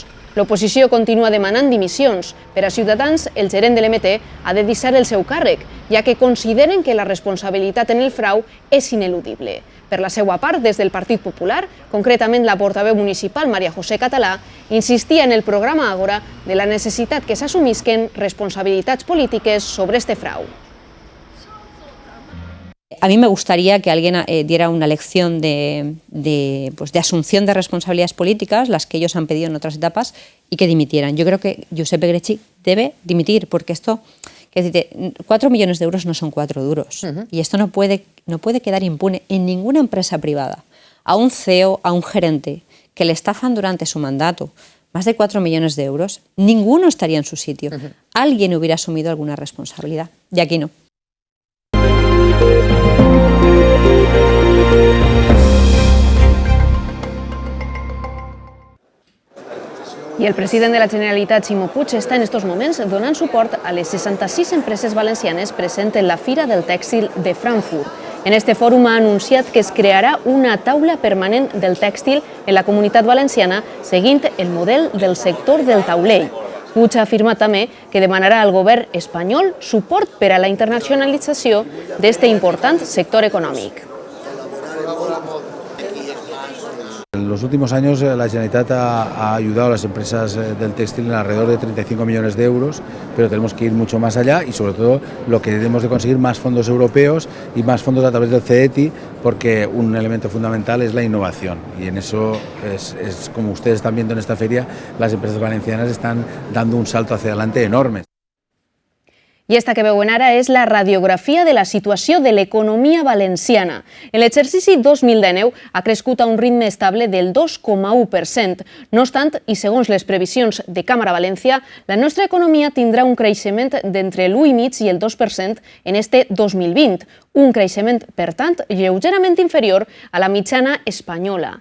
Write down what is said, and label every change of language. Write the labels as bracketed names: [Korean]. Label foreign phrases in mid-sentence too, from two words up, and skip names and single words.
[Catalan] L'oposició continua demanant dimissions. Per a Ciutadans, el gerent de l'MT ha de deixar el seu càrrec, ja que consideren que la responsabilitat en el frau és ineludible. Per la seva part, des del Partit Popular, concretament la portaveu municipal Maria José Català, insistia en el programa Ágora de la necessitat que s'assumisquen responsabilitats polítiques sobre este frau. [Spanish] A mí me gustaría que alguien diera una lección de asunción de responsabilidades políticas, las que ellos han pedido en otras etapas, y que dimitieran. Yo creo que Josep Egrechi debe dimitir, porque esto, 4 millones de euros no son 4 duros. Y esto no puede quedar impune en ninguna empresa privada. A un CEO, a un gerente que le estafan durante su mandato más de 4 millones de euros, ninguno estaría en su sitio. Alguien hubiera asumido alguna responsabilidad, y aquí no. [Catalan] I el president de la Generalitat, Ximo Puig, està en estos moments donant suport a les 66 empreses valencianes presents en la Fira del Tèxtil de Frankfurt. En este fòrum ha anunciat que es crearà una taula permanent del tèxtil en la Comunitat Valenciana seguint el model del sector del taulell. Puig ha afirmat també que demanarà al govern espanyol suport per a la internacionalització d'aquest important sector econòmic. [Spanish] En los últimos años la Generalitat ha ayudado a las empresas del textil en alrededor de 35 millones de euros, pero tenemos que ir mucho más allá y sobre todo lo que debemos de conseguir más fondos europeos y más fondos a través del CETI, porque un elemento fundamental es la innovación y en eso es como ustedes están viendo en esta feria, las empresas valencianas están dando un salto hacia adelante enorme. [Catalan] I esta que veuen ara és la radiografia de la situació de l'economia valenciana. En l'exercici 2019 ha crescut a un ritme estable del 2,1%. No obstant, i segons les previsions de Càmera València, la nostra economia tindrà un creixement d'entre l'1,5% i el 2% en este 2020, un creixement, per tant, lleugerament inferior a la mitjana espanyola.